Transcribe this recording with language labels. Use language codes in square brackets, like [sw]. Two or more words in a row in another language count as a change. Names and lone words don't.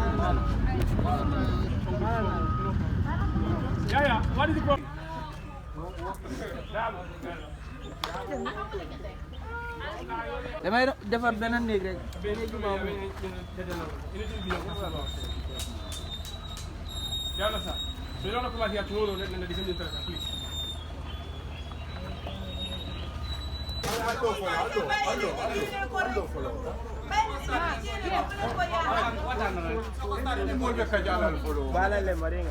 [en] Yeah, what is the problem? [wo] damay defar beneen néeg rek. [en] You understand? So you don't have to come out here tomorrow and the same interest, please. Balale maringa.